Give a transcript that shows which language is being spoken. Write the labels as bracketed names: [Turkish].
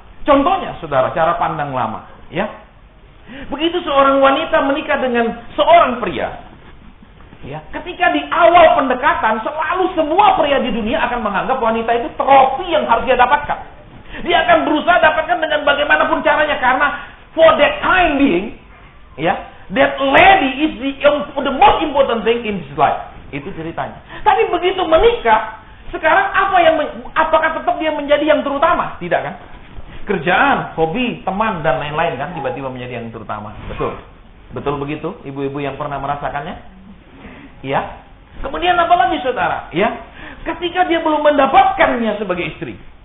[Indonesian] Contohnya, saudara, cara pandang lama, ya. Begitu seorang wanita menikah dengan seorang pria, ya, ketika di awal pendekatan selalu semua pria di dunia akan menganggap wanita itu trofi yang harus dia dapatkan. Dia akan berusaha dapatkan dengan bagaimanapun caranya karena [English] for that time being, [Indonesian] ya. [English] That lady is the most important thing in his life. [Indonesian] Itu ceritanya. Tapi begitu menikah, sekarang apakah tetap dia menjadi yang terutama? Tidak kan? Kerjaan, hobi, teman, dan lain-lain kan tiba-tiba menjadi yang terutama. Betul. Betul begitu, ibu-ibu yang pernah merasakannya? Iya. Kemudian apa lagi, saudara? Ya. Ketika dia belum mendapatkannya sebagai istri.